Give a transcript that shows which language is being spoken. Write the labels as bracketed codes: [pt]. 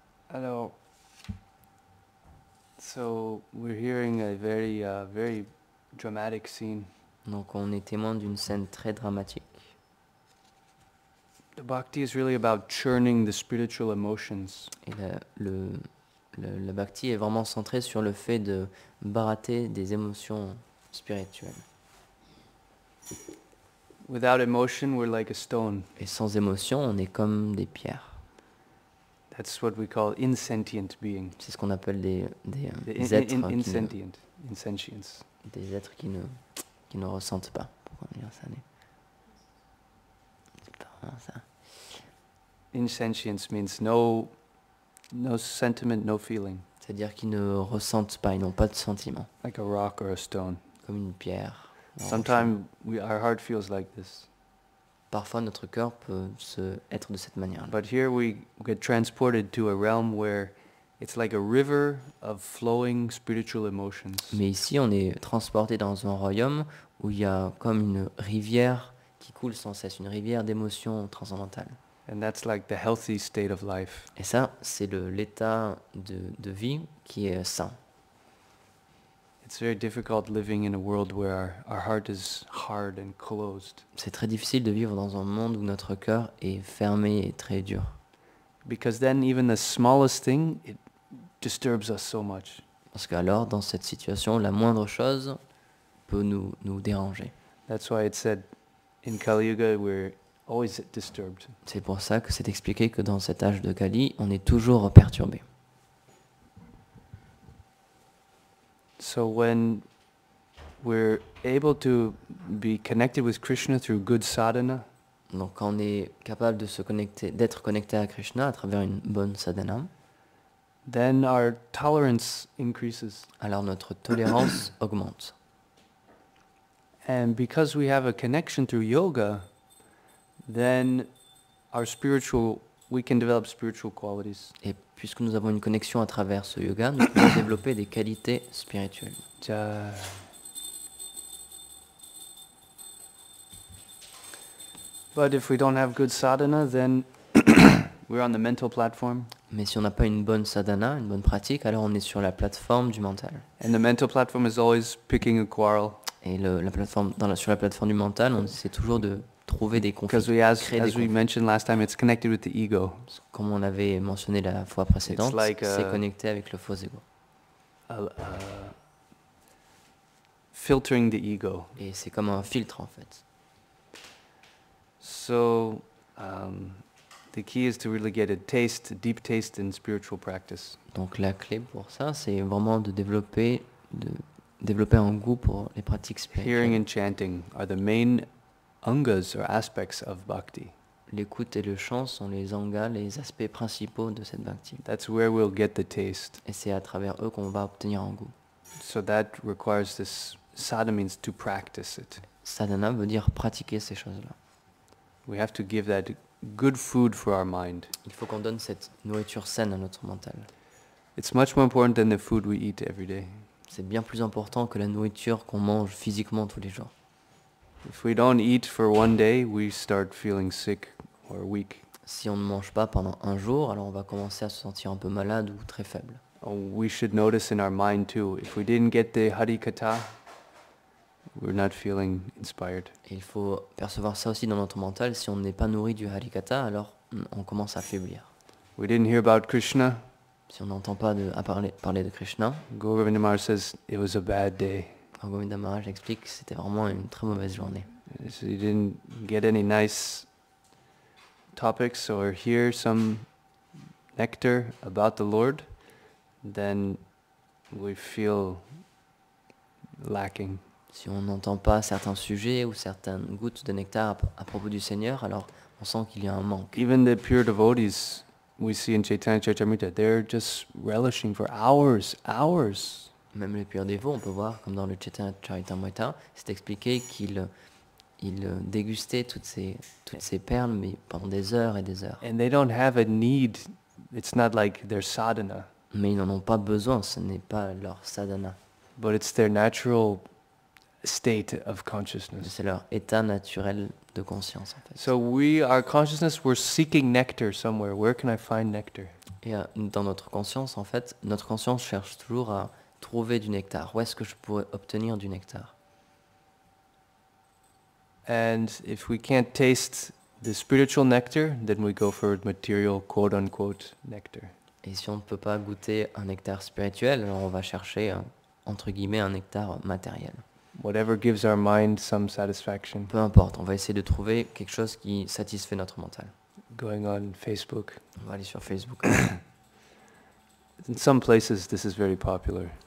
[en] Alors, so we're hearing a very dramatic scene. [fr] Donc on est témoin d'une scène très dramatique. [en] The bhakti is really about churning the spiritual emotions. [fr] Et la bhakti est vraiment centrée sur le fait de barater des émotions spirituelles. [en] Without emotion, we're like a stone. [fr] Et sans émotion, on est comme des pierres. [en] That's what we call insentient being. [fr] C'est ce qu'on appelle des êtres [en] insentience. [fr] Des êtres qui ne ressentent pas. Pourquoi on dit ça? C'est pas vraiment ça. [en] Insentience means no sentiment, no feeling. [fr] C'est-à-dire qu'ils ne ressentent pas, ils n'ont pas de sentiment. [en] Like a rock or a stone. [fr] Comme une pierre. [en] Sometimes our heart feels like this. [fr] Parfois notre cœur peut être de cette manière. [en] But here we get transported to a realm where it's like a river of flowing spiritual emotions. [fr] Mais ici on est transporté dans un royaume où il y a comme une rivière qui coule sans cesse, une rivière d'émotions transcendantales. [en] And that's like the healthy state of life. [fr] Et ça, c'est l'état de vie qui est sain. [en] It's very difficult living in a world where our heart is hard and closed. [fr] C'est très difficile de vivre dans un monde où notre cœur est fermé et très dur. [en] Because then even the smallest thing, it disturbs us so much. [fr] Parce qu'alors, dans cette situation, la moindre chose peut nous déranger. [en] That's why it said in Kali Yuga we're always disturbed. [fr] C'est pour ça que c'est expliqué que dans cet âge de Kali, on est toujours perturbé. [en] So when we're able to be connected with Krishna through good sadhana, [fr] donc quand on est capable de d'être connecté à Krishna à travers une bonne sadhana, [en] then our tolerance increases. [fr] Alors notre tolérance augmente. [en] And because we have a connection through yoga, then we can develop spiritual qualities. [fr] Et puisque nous avons une connexion à travers ce yoga, nous pouvons développer des qualités spirituelles. [en] But if we don't have good sadhana, then we're on the mental platform. [fr] Mais si on n'a pas une bonne sadhana, une bonne pratique, alors on est sur la plateforme du mental. [en] And the mental platform is always picking a quarrel. [fr] Et sur la plateforme du mental, on essaie toujours de trouver des conflits, [en] Because [fr] créer des [en] as we [fr] conflits. [en] mentioned last time, it's connected with the ego. [fr] Comme on avait mentionné la fois précédente, [en] like [fr] c'est [en] a- [fr] connecté avec le faux ego. [en] Filtering the ego. [fr] Et c'est comme un filtre en fait. [en] So the key is to really get a deep taste in spiritual practice. [fr] Donc la clé pour ça, c'est vraiment de développer un goût pour les pratiques [en] Hearing and chanting are the main angas or aspects of bhakti. [fr] L'écoute et le chant sont les angas, les aspects principaux de cette bhakti. [en] That's where we'll get the taste. [fr] Et c'est à travers eux qu'on va obtenir un goût. [en] So that requires this sadhana, means to practice it. [fr] Sadhana veut dire pratiquer ces choses-là. [en] We have to give that good food for our mind. [fr] Il faut qu'on donne cette nourriture saine à notre mental. [en] It's much more important than the food we eat every day. [fr] C'est bien plus important que la nourriture qu'on mange physiquement tous les jours. [en] If we don't eat for one day, we start feeling sick or weak. [fr] Si on ne mange pas pendant un jour, alors on va commencer à se sentir un peu malade ou très faible. [en] We should notice in our mind too, if we didn't get the Harikatha, we're not feeling inspired. [fr] Et il faut percevoir ça aussi dans notre mental. Si on n'est pas nourri du Harikatha, alors on commence à faiblir. [en] We didn't hear about Krishna. [fr] Si on n'entend pas parler de Krishna, [en] Govinda Maharaj says it was a bad day. [fr] Govinda Maharaj explique que c'était vraiment une très mauvaise journée. [en] So you didn't get any nice topics or hear some nectar about the Lord, then we feel lacking. [fr] Si on n'entend pas certains sujets ou certaines gouttes de nectar à propos du Seigneur, alors on sent qu'il y a un manque. [en] Even the pure devotees we see in Chaitanya Charitamrita, they're just relishing for hours. [fr] Même les purs dévots, on peut voir, comme dans le Chaitanya Charitamrita, c'est expliqué qu'ils dégustaient toutes ces perles, mais pendant des heures et des heures. [en] And they don't have a need. It's not like their sadhana, [fr] Mais ils n'en ont pas besoin, ce n'est pas leur sadhana. [en] but it's their natural state of consciousness. [fr] C'est leur état naturel de conscience, en fait. [en] So our consciousness, we're seeking nectar somewhere. Where can I find nectar? [fr] Et dans notre conscience, en fait, notre conscience cherche toujours à trouver du nectar. Où est-ce que je pourrais obtenir du nectar? [en] And if we can't taste the spiritual nectar, then we go for material, quote-unquote, nectar. [fr] Et si on ne peut pas goûter un nectar spirituel, alors on va chercher, entre guillemets, un nectar matériel. [en] Whatever gives our mind some satisfaction. [fr] Peu importe, on va essayer de trouver quelque chose qui satisfait notre mental. [en] Going on Facebook. [fr] On va aller sur Facebook. [en] In some places, this is very popular.